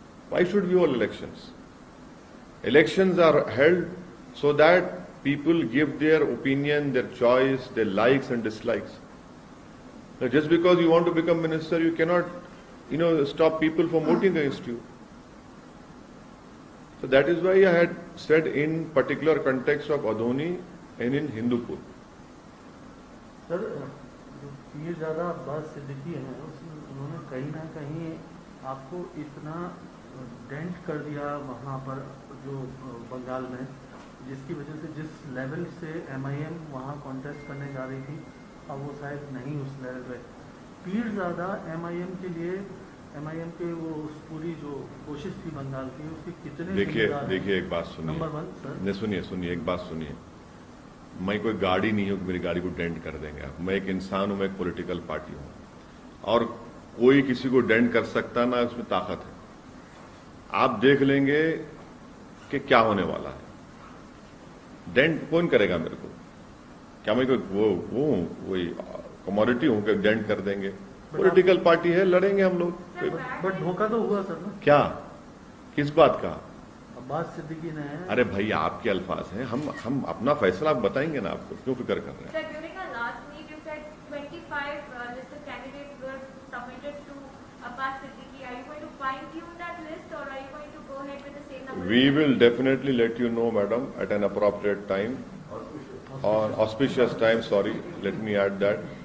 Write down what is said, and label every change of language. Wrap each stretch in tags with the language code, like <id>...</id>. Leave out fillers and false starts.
<en>Why should we hold elections? Elections are held so that people give their opinion, their choice, their likes and dislikes. Now, just because you want to become minister, you cannot, stop people from voting against you. So that is why I had said in particular context of Adhoni and in Hindupur.</en> <hi>Sir, जो पीरजादा अब्बास सिद्दीकी हैं, उन्होंने कहीं ना कहीं आपको इतना dent कर दिया वहाँ पर जो बंगाल में, जिसकी वजह से जिस लेवल से एमआईएम वहाँ कॉन्टेस्ट करने जा रही थी, अब वो शायद नहीं उस लेवल पे। पीरजादा एमआईएम के लिए, एमआईएम के वो उस पूरी जो कोशिश थी बंगाल की, उसके कितने देखिए एक बात सुनिए। नंबर 1 सर, नहीं सुनिए एक बात सुनिए। मैं कोई गाड़ी नहीं हूं कि मेरी गाड़ी को डेंट कर देंगे आप। मैं एक इंसान हूं, मैं एक पॉलिटिकल पार्टी हूं, और कोई किसी को डेंट कर सकता ना उसमें ताकत है। आप देख लेंगे कि क्या होने वाला है। डेंट कौन करेगा मेरे को? क्या मैं कोई वही कमोडिटी हूं कि डेंट कर देंगे? पॉलिटिकल पार्टी है, लड़ेंगे हम लोग। बट धोखा तो हुआ सर ना। क्या, किस बात का? अब्बास सिद्दीकी ने अरे भाई आपके अल्फाज हैं, हम अपना फैसला आप बताएंगे ना, आपको क्यों फिक्र कर रहे हैं?</hi> <en>Sir, during our last meet, you said 25 listed candidates were submitted to Abbas Siddiqui. Are you going to fine-tune that list, or are you going to go ahead with the same number? We will definitely let you know, madam, at an appropriate time, or auspicious time, sorry, let me add that.</en>